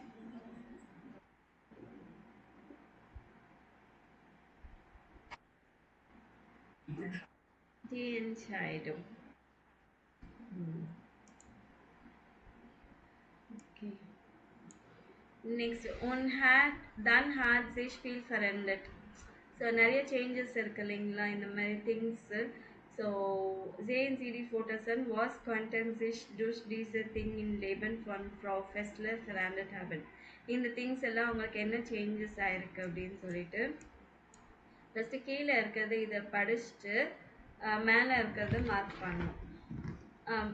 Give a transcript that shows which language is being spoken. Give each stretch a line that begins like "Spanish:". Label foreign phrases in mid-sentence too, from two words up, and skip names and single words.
German: Die Entscheidung. Okay. Next, dann hat sich viel verändert.
Tamil: ஸோ நிறைய சேஞ்சஸ் இருக்கு இல்லைங்களா இந்த மாதிரி திங்ஸு.
German: So, sehen Sie die Fotos an, was konnten sich durch diese Ding in Leben von Frau Fessler verändert haben.
Tamil: இந்த திங்ஸ் எல்லாம் அவங்களுக்கு என்ன சேஞ்சஸ் ஆயிருக்கு அப்படின்னு சொல்லிட்டு ஃபஸ்ட்டு கீழே இருக்கிறது இதை படிச்சுட்டு மேலே இருக்கிறத மார்க் பண்ணணும்.